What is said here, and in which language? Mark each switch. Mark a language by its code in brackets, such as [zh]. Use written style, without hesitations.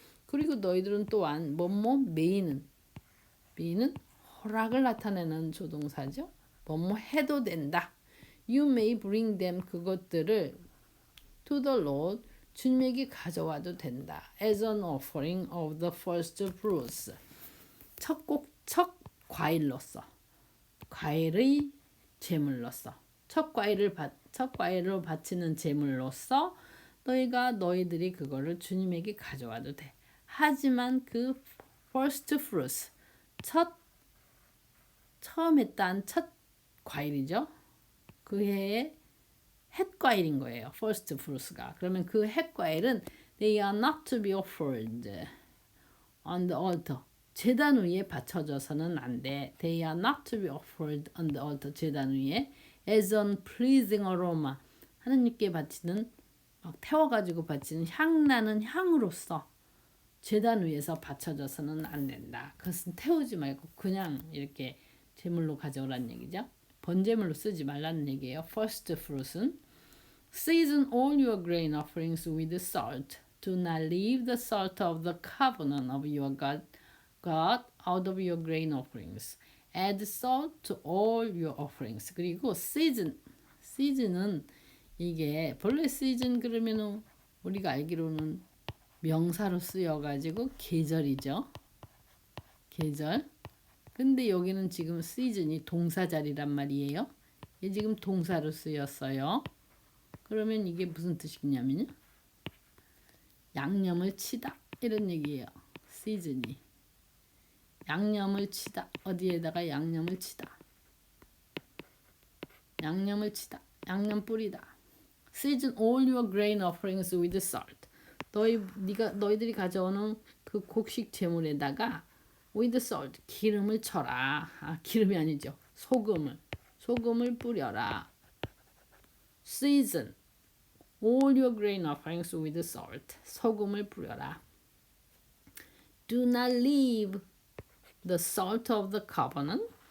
[ko] 그리고 너희들은 또한 뭐뭐 메이는 허락을 나타내는 조동사죠. 뭐뭐 해도 된다. [en] You may bring them [ko] 그것들을 [en] to the Lord [ko] 주님에게 가져와도 된다. [en] As an offering of the first fruits. [ko] 첫 과일로서 과일의 제물로서 첫 과일로 바치는 제물로서 너희들이 그거를 주님에게 가져와도 돼. 하지만 그 [en] first fruits [ko] 처음에 딴 첫 과일이죠. 그 해의 햇과일인 거예요. first fruits가. 그러면 그 햇과일은 [en] they are not to be offered on the altar. [ko] 제단 위에 바쳐져서는 안 돼. [en] They are not to be offered on the altar. [ko] 제단 위에 [en] as an pleasing aroma. [ko] 하느님께 바치는 막 태워가지고 바치는 향나는 향으로서 제단 위에서 바쳐져서는 안 된다. 그것은 태우지 말고 그냥 이렇게 제물로 가져오라는 얘기죠. 번제물로 쓰지 말라는 얘기예요. [en] First fruits은 season all your grain offerings with salt. Do not leave the salt of the covenant of your God out of your grain offerings. Add salt to all your offerings. [ko] 그리고 season은 이게 본래 season 그러면은 우리가 알기로는 명사로 쓰여가지고 계절이죠. 계절. 근데 여기는 지금 season이 동사 자리란 말이에요. 이게 지금 동사로 쓰였어요. 그러면 이게 무슨 뜻이냐면요. 양념을 치다 이런 얘기예요. season이. 양념을 치다. 어디에다가 양념을 치다. 양념을 치다. 양념 뿌리다. [en] Season all your grain offerings with salt. [ko] 너희들이 가져오는 그 곡식 제물에다가 [en] with salt [ko] 기름을 쳐라. 기름이 아니죠. 소금을 뿌려라. [en] Season all your grain offerings with salt. [ko] 소금을 뿌려라. [en] Do not leave the salt of the covenant.